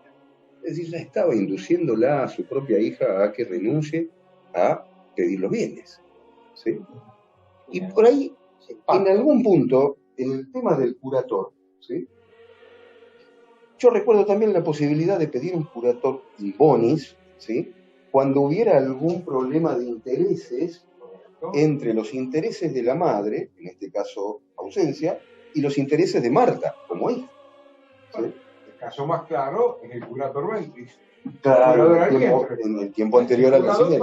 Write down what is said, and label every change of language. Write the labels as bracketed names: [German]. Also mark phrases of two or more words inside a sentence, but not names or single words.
[Spanish] Es decir, ya estaba induciéndola a su propia hija a que renuncie a pedir los bienes. ¿Sí? Y por ahí, en algún punto, en el tema del curator, ¿sí? Yo recuerdo también la posibilidad de pedir un [Latin] curator in bonis, [Spanish] ¿sí? Cuando hubiera algún problema de intereses entre los intereses de la madre, en este caso ausencia, y los intereses de Marta, como hija. ¿Sí? El caso más claro es el [Latin] curator ventris. [Spanish] Claro, en el tiempo anterior al nacimiento.